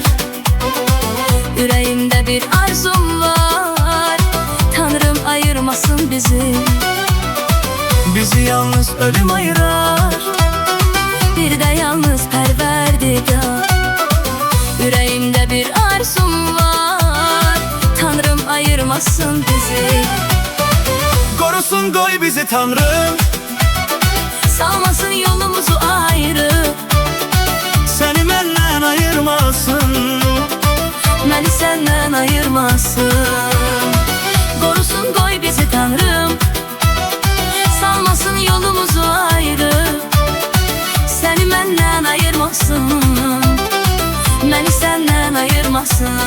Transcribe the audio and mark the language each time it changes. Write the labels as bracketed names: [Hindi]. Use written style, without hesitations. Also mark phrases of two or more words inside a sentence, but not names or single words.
[Azerbaijani] Ürəyimdə bir arzum var, Tanrım ayırmasın bizi. Bizi yalnız ölüm ayırar. Bir də yalnız pərverdigar. Ürəyimdə bir arzum var, Tanrım ayırmasın bizi. [Turkish] Korusun koy bizi Tanrım, [Azerbaijani] Salmasın yolumuzu ayrı, [Turkish] seni benden ayırmasın. [Azerbaijani] Məni səndən ayırmasın. Korusun qoy bizi Tanrım, salmasın yolumuzu ayrı, səni məndən ayırmasın. Məni səndən ayırmasın.